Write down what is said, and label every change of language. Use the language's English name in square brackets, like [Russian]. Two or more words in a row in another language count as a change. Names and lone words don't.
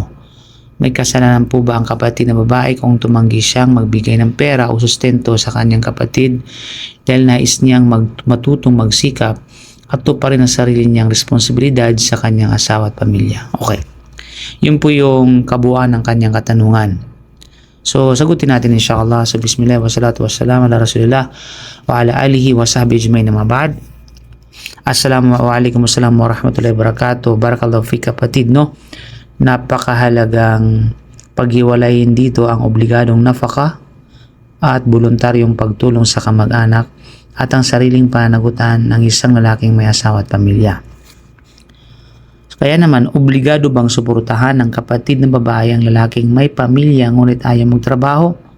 [Filipino] May kasalanan po ba ang kapatid na babae kung tumanggi siyang magbigay ng pera o sustento sa kanyang kapatid dahil nais niyang matutong magsikap at tuparin ang sarili niyang responsibilidad sa kanyang asawa at pamilya? Okay. Yun po yung kabuuan ng kanyang katanungan. So, sagutin natin inshallah. [Arabic] So, بسم الله والصلاة والسلام على رسول الله وعلى آله وصحبه أجمعين، أما بعد. السلام عليكم ورحمة الله وبركاته. بارك الله فيك [Filipino] kapatid, no? Napakahalagang paghiwalayin dito ang obligadong nafaka at voluntaryong pagtulong sa kamag-anak at ang sariling pananagutan ng isang lalaking may asawa at pamilya. Kaya naman, obligado bang suportahan ng kapatid ng babae ang lalaking may pamilya ngunit ayaw magtrabaho?